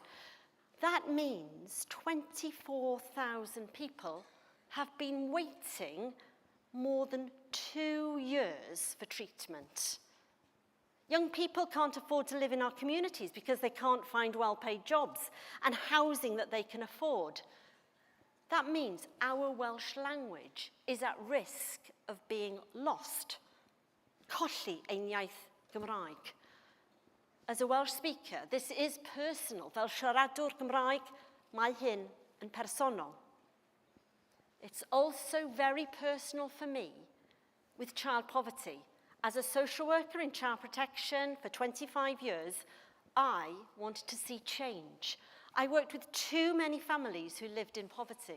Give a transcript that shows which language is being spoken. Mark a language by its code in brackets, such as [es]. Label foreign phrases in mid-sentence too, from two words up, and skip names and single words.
[en] That means 24,000 people have been waiting more than 2 years for treatment. Young people can't afford to live in our communities because they can't find well-paid jobs and housing that they can afford. That means our Welsh language is at risk of being lost. [cy] Colli ein iaith Gymraeg. [en] As a Welsh speaker, this is personal. [cy] Fel siaradwr Gymraeg, mae hyn yn personol. [en] It's also very personal for me with child poverty. As a social worker in child protection for 25 years, I wanted to see change. I worked with too many families who lived in poverty.